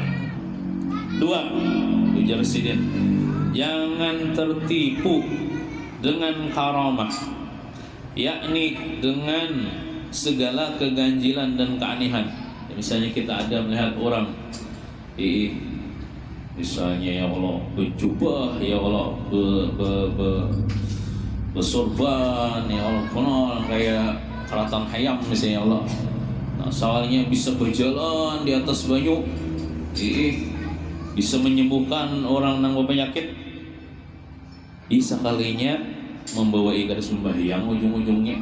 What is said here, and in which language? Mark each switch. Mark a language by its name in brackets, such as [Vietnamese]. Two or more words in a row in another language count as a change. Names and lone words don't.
[Indonesian] Dua, ujar Sidin, jangan tertipu dengan karamah, yakni dengan segala keganjilan dan keanehan. Misalnya kita ada melihat orang misalnya [Arabic] يا الله [Indonesian] berjubah, [Arabic] يا الله [Indonesian] bersorban, [Arabic] يا الله [Indonesian] konon kayak keratan hayam misalnya [Arabic] يا الله. [Banjar] Nah, soalnya bisa berjalan di atas banyu, bisa menyembuhkan orang nang penyakit, bisa kalinya membawa ibadah sembahyang ujung-ujungnya.